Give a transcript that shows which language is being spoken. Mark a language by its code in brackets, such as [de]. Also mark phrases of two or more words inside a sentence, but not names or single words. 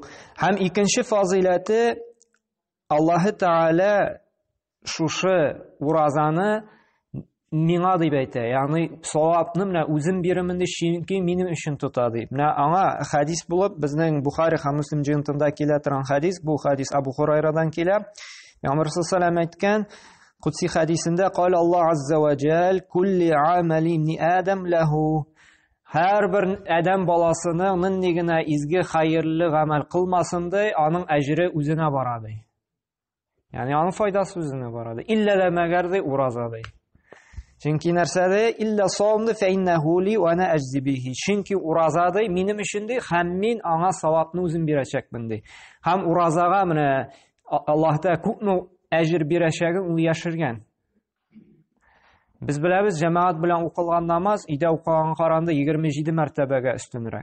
[tt] Һәм икенче фазиләте, Аллаһы Тәгалә шушы уразаны миңа дип әйтә. Ягъни савапны менә үзем бирәмен дип, чөнки минем өчен тота дип. Менә аңа хадис булып безнең Бухари һәм Муслим җыентында килә торган хадис, бу хадис Абу Хурайрадан килә. [ar] Пәйгамбәр صلى الله عليه وسلم [tt] әйткән Кудси хадисендә: [ar] "قال الله عز وجل، كل عمل ابن آدم له". [tt] Һәр бер адәм баласының нинди генә изге, хәерле гамәл кылмасын ди, аның әҗре үзенә бара ди. Yani aның файдасы үзенә бара ди. Илля ла мәгәр ди ураза ди. Чөнки нәрсә ди? [ar] إلا الصوم فإنه لي وأنا أجزي به. [tt] Чөнки ураза ди минем өчен ди, һәм мин аңа савапны үзем бирәчәкмен ди. Һәм уразага менә Аллаһта күпме әҗр бирәчәген ул яшергән. Без беләбез, җәмәгать белән укылган намаз өйдә укыган каранда 27 мәртәбәгә өстенрәк.